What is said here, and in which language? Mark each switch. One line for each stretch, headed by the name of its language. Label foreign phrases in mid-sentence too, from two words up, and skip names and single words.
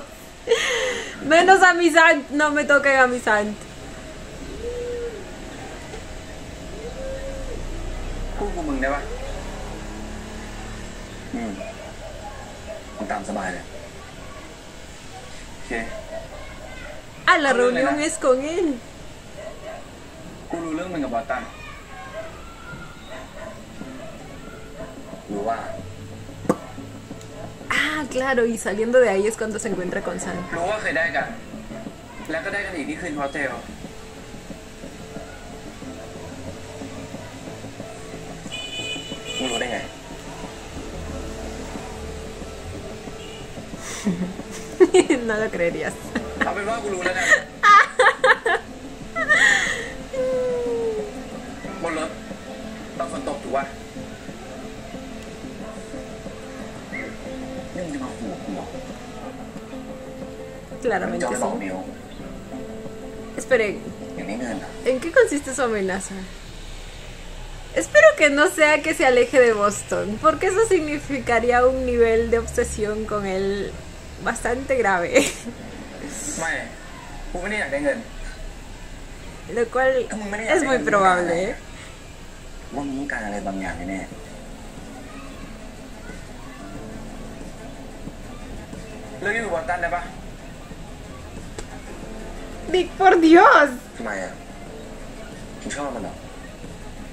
Spanish: Menos a mi Sant, no me toquen a mi Sant.
Thai: พูดกับมึงได้ปะ มึงตามสบายเลย โอเค
Spanish: Ah, la reunión es con él.
Thai: กูรู้เรื่องมึงกับบัฟตัน รู้ว่า
Spanish: Ah, claro, y saliendo de ahí es cuando se encuentra con Sant.
Thai: รู้ว่าเคยได้กัน แล้วก็ได้กันอีกที่คืนโฮเทล มึงรู้ได้ไง
Spanish: No lo creerías.
Thai: เอาเป็นว่ากูรู้แล้วกันบนรถตอนฝนตกถูกป่ะ นี่มึงจะมาขู่กูเหรอ
Spanish: Claramente
Thai: จะหลอก
Spanish: sí.
Thai: มิว
Spanish: Esperen,
Thai: อย่างนี้เงินเหรอ
Spanish: ¿en qué consiste su amenaza? Espero que no sea que se aleje de Boston, porque eso significaría un nivel de obsesión con él bastante grave.
Thai: ไม่ กูไม่ได้อยากได้เงิน
Spanish: Lo cual es muy probable, ¿eh?
Thai: ว่ามึงต้องการอะไรบางอย่างแน่ เลิกอยู่กับบัฟตันได้ปะ
Spanish: Dick, por Dios.
Thai: ๆทำไมอ่ะมึงชอบมันเหรอ